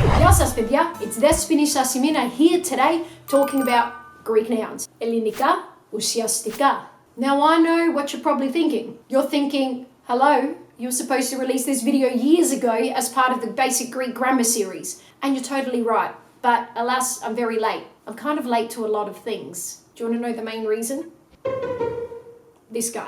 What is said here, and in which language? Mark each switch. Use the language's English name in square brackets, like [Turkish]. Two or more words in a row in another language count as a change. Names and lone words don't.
[Greek] Γεια σας παιδιά, [English] it's Thespinis Asimina here today talking about Greek nouns. [Greek] Ελληνικά, ουσιαστικά. [English] Now I know what you're probably thinking. You're thinking, hello, you were supposed to release this video years ago as part of the basic Greek grammar series. And you're totally right, but alas, I'm very late. I'm kind of late to a lot of things. Do you want to know the main reason? This guy.